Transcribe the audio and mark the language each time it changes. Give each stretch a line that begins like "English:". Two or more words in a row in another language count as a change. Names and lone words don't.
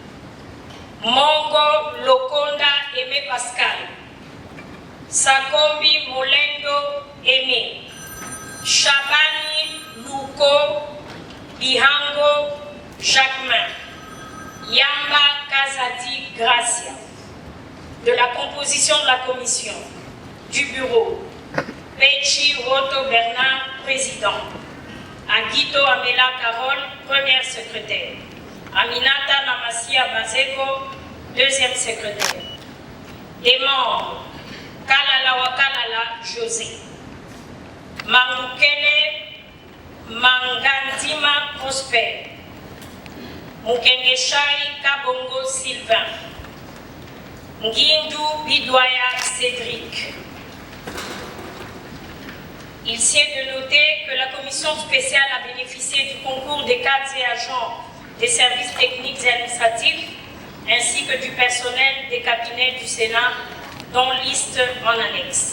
French: Mongo Lokonda Aimé Pascal, Sakombi Molendo Aimé, Chabani Luko Bihango Jacquemin, Yamba Kazadi Gracia. De la composition de la commission, du bureau, Péchi Woto Bernard, président, Aguito Amela Carole, première secrétaire, Aminata Namasia Bazeko, deuxième secrétaire. Des membres, Kalala Wakalala José, Mamukele Mangandima Prosper, Mukengeshai Kabongo Sylvain, Nguindu Bidoya Cédric. Il sied de noter que la commission spéciale a bénéficié du concours des cadres et agents des services techniques et administratifs, ainsi que du personnel des cabinets du Sénat, dont liste en annexe.